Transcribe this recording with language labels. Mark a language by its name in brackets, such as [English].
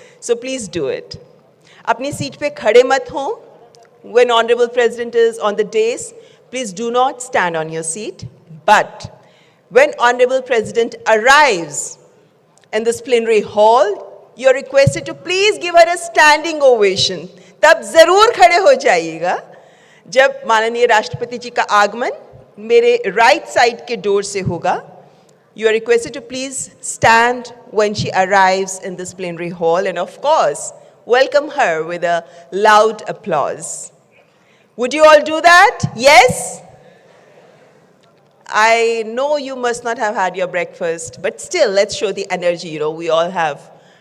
[English] So please do it. [Hindi] अपनी seat पे खड़े मत हो. [English] When Honorable President is on the dais, please do not stand on your seat. But when Honorable President arrives in this plenary hall, you're requested to please give her a standing ovation. [Hindi] तब जरूर खड़े हो जाइएगा जब माननीय राष्ट्रपति जी का आगमन मेरे right side के door से होगा. [English] You are requested to please stand when she arrives in this plenary hall and of course welcome her with a loud applause. Would you all do that? Yes? I know you must not have had your breakfast, but still, let's show the energy, we all have.